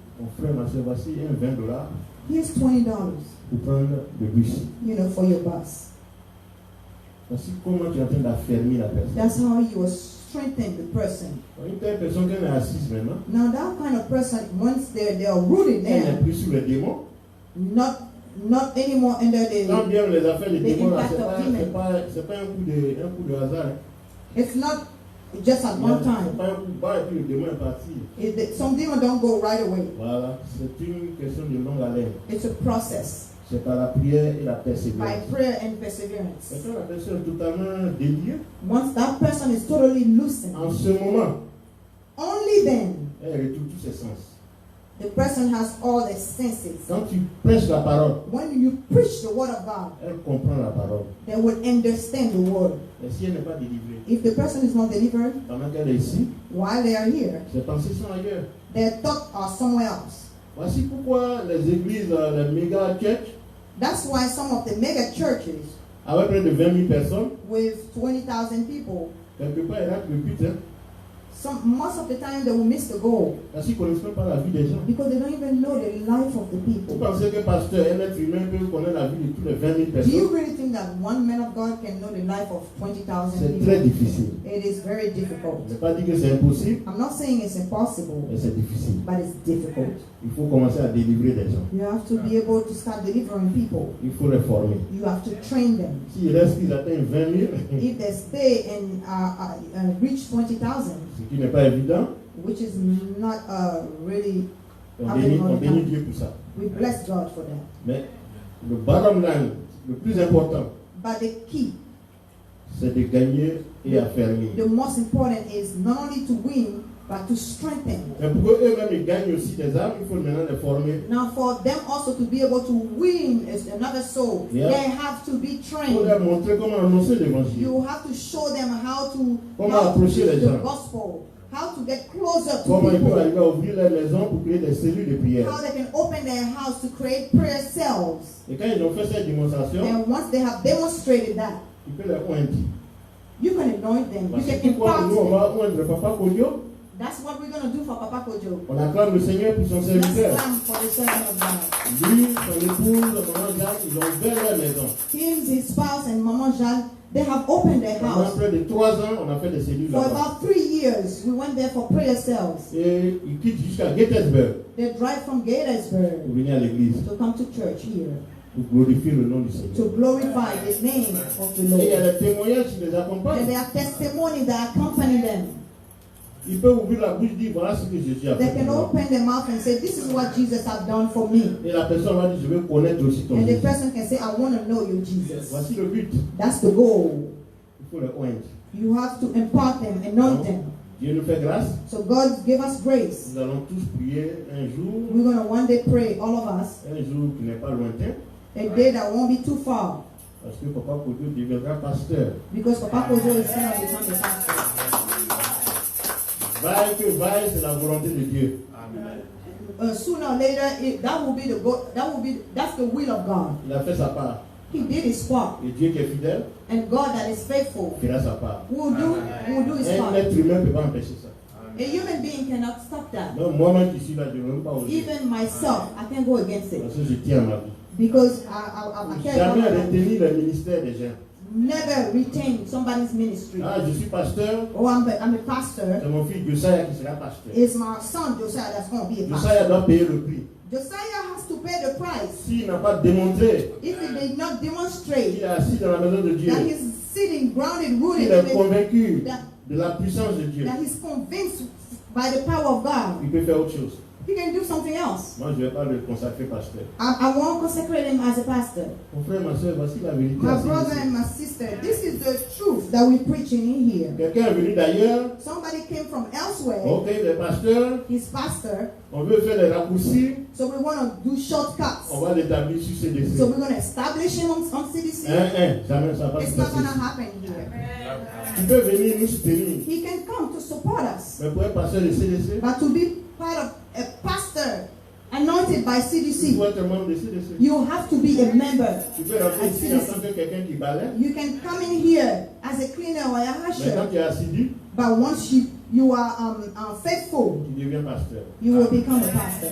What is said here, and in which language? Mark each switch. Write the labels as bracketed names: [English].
[French] mon frère, ma soeur, voici un $20 [English] here's $20, [French] pour prendre le bus. [English] for your bus. [French] Voici comment tu es en train d'affermir la personne. [English] That's how you will strengthen the person. [French] Une telle personne qui est assise maintenant, [English] Now that kind of person, once they are rooted [French] elle n'est [English] there, [French] plus sur les démons. [English] not anymore under [French] Quand [English] the, [French] bien les affaires des [English] the [French] démons, là, [English] impact [French] c'est [English] of [French] pas, [English] demon. [French] c'est pas, c'est pas un coup de hasard. Hein. [English] It's not just at one [French] C'est [English] time. [French] pas un coup de barre et puis le démon est parti. [English] Some demons don't go right away. [French] Voilà, c'est une question de longue haleine. [English] It's a process [French] C'est par la prière et la [English] by [French] persévérance. [English] prayer and perseverance. [French] Et quand la personne est totalement déliée, [English] Once that person is totally loosened, [French] en ce moment, [English] only then [French] elle retrouve tous ses sens. [English] the person has all their senses. [French] Quand tu prêches la parole, [English] When you preach the word of God, [French] elle comprend la parole. [English] they will understand the word. [French] Et si elle n'est pas délivrée, [English] If the person is not delivered [French] pendant qu'elle est ici, [English] while they are here, [French] ses pensées sont ailleurs. [English] their thoughts are somewhere else. [French] Voici pourquoi les églises, les méga churches, [English] That's why some of the mega churches [French] avec près de 20 000 personnes, [English] with 20,000 people, [French] quelque part, ils ratent le but. Hein, [English] most of the time they will miss the goal [French] parce qu'ils ne connaissent même pas la vie des gens. [English] because they don't even know the life of the [French] Vous [English] people. [French] pensez que pasteur, un être humain peut connaître la vie de tous les 20 000 [English] Do you [French] personnes? [English] really think think that one man of God can know the life of 20,000 [French] C'est [English] people. [French] très difficile. [English] It is very [French] Je [English] difficult. [French] ne vais pas dire que c'est impossible, [English] I'm not saying it's impossible, [French] mais c'est difficile. [English] but it's difficult. [French] Il faut commencer à délivrer des gens. [English] You have to be able to start delivering people. [French] Il faut les former. [English] You have to train them. [French] S'il reste qu'ils atteignent 20 000, [English] If they stay and reach 20,000, [French] ce qui n'est pas évident, [English] which is not really, [French] on bénit Dieu pour ça. [English] we bless God for that. [French] Mais le [English] bottom line, [French] le plus important, [English] But the key, [French] c'est de gagner et affermir. [English] the most important is not only to win, but to strengthen. [French] Mais pour qu'eux-mêmes ils gagnent aussi des âmes, il faut maintenant les former. [English] Now for them also to be able to win as another soul, Yeah. they have to be [French] Il faut [English] trained. [French] leur montrer comment annoncer l'évangile. [English] You have to show them how to [French] Comment approcher les [English] preach the [French] gens. [English] gospel, how to get closer to [French] Comment ils peuvent [English] people, [French] arriver à ouvrir leur maison pour créer des cellules de prière. [English] how they can open their house to create prayer cells. [French] Et quand ils ont fait cette démonstration, [English] And once they have demonstrated that, [French] ils peuvent les oindre. [English] you can anoint them. You [French] Parce [English] can [French] que pourquoi nous on [English] impart [French] va [English] them. [French] oindre Papa Kodio? [English] That's what we're going to do for Papa Kojo. [French] On acclame le Seigneur pour son [English] Let's [French] serviteur. [English] clap for the servant of God. [French] Lui, son épouse, maman Jacques, ils ont ouvert leur maison. [English] Him, his spouse, and Mama Jeanne, they have opened their [French] Pendant [English] house. [French] près de 3 ans, on a fait des cellules [English] For [French] là-bas. [English] about 3 years, we went there for prayer cells. [French] Et ils quittent jusqu'à Gettysburg [English] They drive from [French] pour [English] Gettysburg [French] venir à l'église, [English] to come to church here [French] pour glorifier le nom du Seigneur. [English] to glorify the name of the [French] Et il y a [English] Lord. [French] des témoignages qui les [English] And [French] accompagnent. [English] there are testimonies that accompany them. [French] Ils peuvent ouvrir la bouche et dire voilà ce que Jésus a [English] They [French] fait [English] can [French] pour moi. [English] open their mouth and say, "This is what Jesus has done for me." [French] Et la personne va dire je veux connaître aussi ton [English] And the [French] Jésus. [English] person can say, "I want to know you, Jesus." [French] Voici le but. [English] That's the goal. [French] Il faut les oindre. [English] You have to impart them, anoint them. [French] Dieu nous fait grâce. [English] So God give us grace. [French] Nous allons tous prier un jour, [English] We're going to one day pray, all of us, [French] un jour qui n'est pas lointain, [English] a day that won't be too far, [French] parce que Papa Kodio deviendra pasteur. [English] because Papa Kojo is going to become the pastor. [French] Vaille que vaille, c'est la volonté de Dieu. [English] Sooner or later, that will be the goal. That's the will of God. [French] Il a fait sa part. [English] He did his part, [French] Et Dieu qui est fidèle [English] and God that is faithful [French] fera sa part. [English] will do his [French] Un [English] part. [French] être humain ne peut pas empêcher ça. [English] A human being cannot stop that. [French] Donc moi-même qui suis là, je ne veux pas oser. [English] Even myself, I can't go against it [French] Parce que je tiens à ma vie. [English] because I can't. [French] Jamais retenir le ministère des gens. [English] Never retain somebody's ministry. [French] Ah, je suis pasteur, [English] Oh, I'm a pastor. [French] c'est mon fils Josiah qui sera pasteur. [English] It's my son Josiah that's going to be a [French] Josiah [English] pastor. [French] doit payer le prix. [English] Josiah has to pay the price. [French] S'il n'a pas démontré [English] If he did not [French] qu'il [English] demonstrate [French] est assis dans la maison de Dieu, [English] that he's sitting grounded, [French] qu'il [English] rooted, [French] est convaincu [English] that, [French] de la puissance de Dieu, [English] that he's convinced by the power of God, [French] il peut faire autre chose. [English] he can do something else. [French] Moi, je ne vais pas le consacrer pasteur. [English] I won't consecrate him as a pastor. [French] Mon frère, ma soeur, voici la vérité. [English] My [French] assise [English] brother [French] ici. [English] and my sister, this is the truth that we're preaching in here. [French] Quelqu'un est venu d'ailleurs, [English] Somebody came from elsewhere, [French] ok, les pasteurs, [English] he's pastor, [French] on veut faire les raccourcis, [English] so we want to do shortcuts. [French] on va l'établir sur CDC. [English] So we're going to establish him on CDC. [French] Jamais ça va pas se [English] It's not going to [French] passer. [English] happen here. [French] Tu peux venir nous soutenir, [English] He can come to support us. [French] mais pour être pasteur de CDC, [English] But to be part of a pastor anointed by [French] il [English] CDC, [French] faut être membre de CDC. [English] you have to be a member. [French] Tu peux rentrer ici en tant que quelqu'un qui balaie, [English] You can come in here as a cleaner or a [French] mais quand [English] usher, [French] tu es assidu, [English] but once you are faithful, [French] tu deviens pasteur. [English] you will become a pastor.